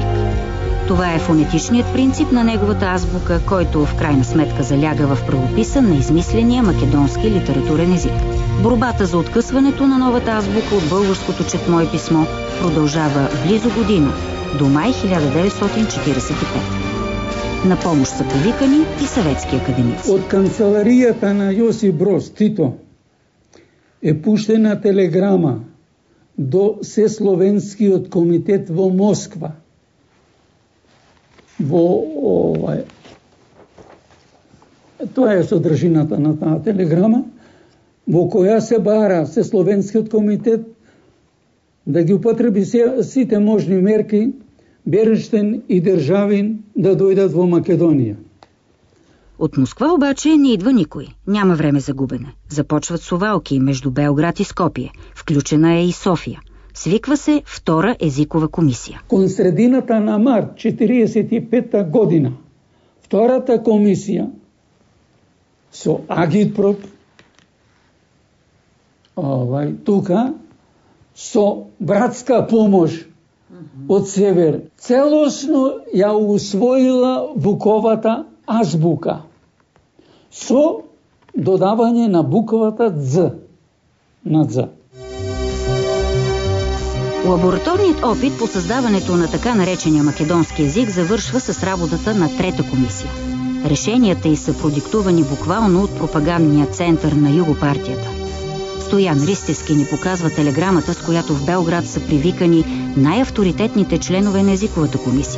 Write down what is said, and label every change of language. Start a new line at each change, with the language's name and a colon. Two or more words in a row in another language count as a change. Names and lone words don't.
Bulgarian: Това е фонетичният принцип на неговата азбука, който в крайна сметка заляга в правописа на измисления македонски литературен език. Борбата за откъсването на новата азбука от българското четмо и писмо продължава близо година, до май 1945. На помощ са повикани и съветски академици. От канцеларията на
Macedonian: Йосип Брос Тито е пуштена телеграма до Всесловенскиот комитет во Москва. Тоа е содржината на таа телеграма, во која се бара Всесловенскиот комитет да ги употреби сите можни мерки Бернштейн и Државин да дојдат во Македонија.
Bulgarian: От Москва обаче не идва никой. Няма време за губене. Започват сувалки между Белград и Скопие. Включена е и София. Свиква се втора езикова комисия.
Macedonian: Кон средината на март 1945 година втората комисија со агитпроп тука со братска помош од север целосно ја усвоила Вуковата азбука со додавање на буквата З на З.
Bulgarian: Лабораторният опит по създаването на така наречения македонски език завършва с работата на трета комисия. Решенията й са продиктувани буквално от пропагандния център на Югопартията. Стоян Ристевски ни показва телеграмата, с която в Белград са привикани най-авторитетните членове на езиковата комисия.